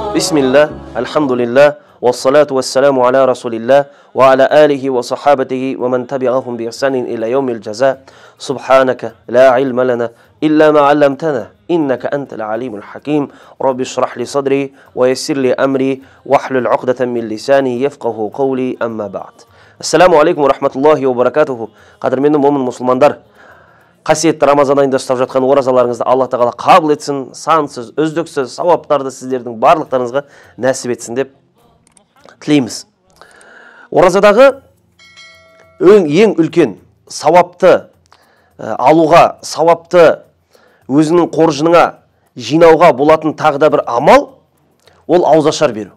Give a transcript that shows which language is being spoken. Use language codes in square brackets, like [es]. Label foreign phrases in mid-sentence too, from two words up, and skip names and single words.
[ar] بسم الله، الحمد لله، والصلاة والسلام على رسول الله، وعلى آله وصحابته ومن تبعهم بإحسان إلى يوم الجزاء. سبحانك لا علم لنا إلا ما علمتنا إنك أنت العليم الحكيم. رب اشرح لي صدري ويسر لي أمري واحلل عقدة من لساني يفقهوا قولي، أما بعد. السلام عليكم ورحمة الله وبركاته. [kk] Qadırменді момын мұсылмандар, қасиетті Рамазан айында ұстап жатқан оразаларыңызды Алла тағала қабыл етсін, сансыз, үздіксіз сауаптарды сіздердің барлықтарыңызға нәсіп етсін деп тілейміз. Оразадағы ең үлкен сауапты алуға, сауапты өзінің қоржыныңа жинауға болатын тағы да бір амал, ол ауызашар беру.